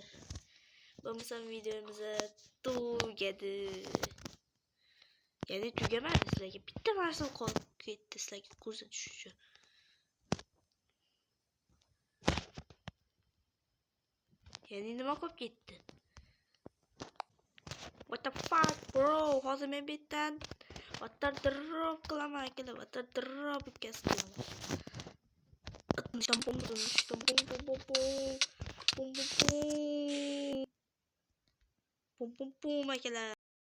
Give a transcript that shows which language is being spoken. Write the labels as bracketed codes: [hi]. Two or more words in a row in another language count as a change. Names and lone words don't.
[uz] Bo'lmasa videomiz tugadi. Ya'ni tugamadi, sizlarga bitta narsa qolib ketdi, sizlarga ko'rsatish uchun. Ya'ni nima qolib ketdi? [en] What the fuck bro? [uz] Hozir men bittan [en] water drop [uz] qilaman akalar, [en] water drop [uz] o'tkazib qilaman. Pum akalar.